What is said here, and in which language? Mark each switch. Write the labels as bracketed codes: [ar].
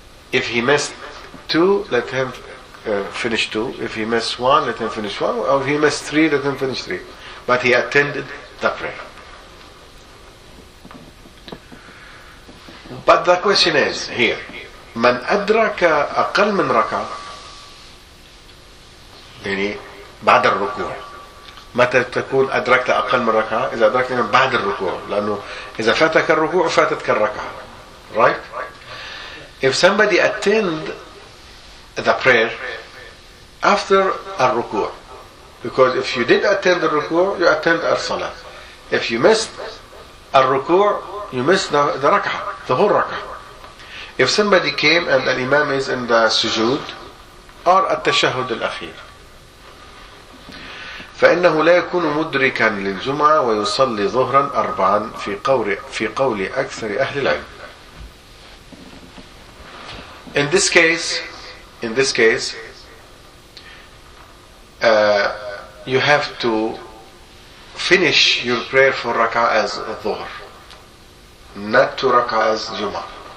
[en] If he missed two, let him finish two. If he missed one, let him finish one. Or if he missed three, let him finish three. But he attended the prayer. But the question is here, [ar] من أدرك أقل من ركعة يعني بعد الركوع. متى تكون أدركت أقل من ركعة؟ إذا أدركت من بعد الركوع، لأنه إذا فاتك الركوع فاتتك الركعة. [en] Right? If somebody attend the prayer after الركوع, because if you did attend the ركوع, you attend the الصلاة. If you missed the ركوع, you missed the ركعة, the whole ركعة. If somebody came and the imam is in the sujood or at the [ar] التشهد الأخير, فإنه لا يكون مدركا للجمعة ويصلي ظهرا أربعا في قول أكثر أهل العلم. [en] In this case, you have to finish your prayer for rak'ah as dhuhr, not to rak'ah as jum'ah.